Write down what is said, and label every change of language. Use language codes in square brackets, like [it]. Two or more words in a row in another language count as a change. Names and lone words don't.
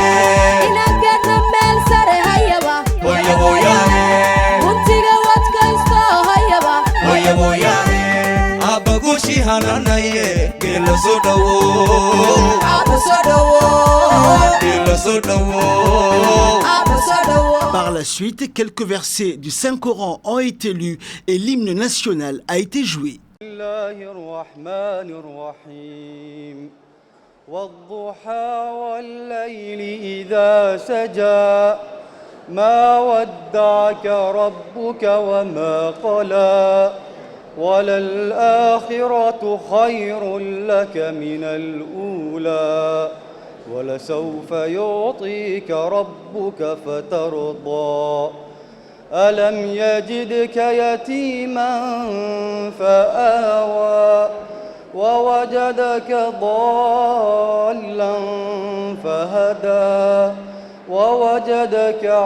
[so] inaan gaadhno meel sare hayaba Hoya hoyahe guntiga wadkaysto hayaba Hoya hoyahe abagushi hananaye ila soo dhowow Aba soo dhowow ila soo dhowow Aba soo dhowow [fr] Par la suite, quelques versets du Saint-Coran ont été lus et l'hymne national a été joué. [ar] الله الرحمن الرحيم والضحى والليل إذا سجى ما ودعك ربك وما قلى وللآخرة خير لك من الأولى ولسوف يعطيك ربك فترضى ألم يجدك يتيما فآوى ووجدك ضالا فهدى ووجدك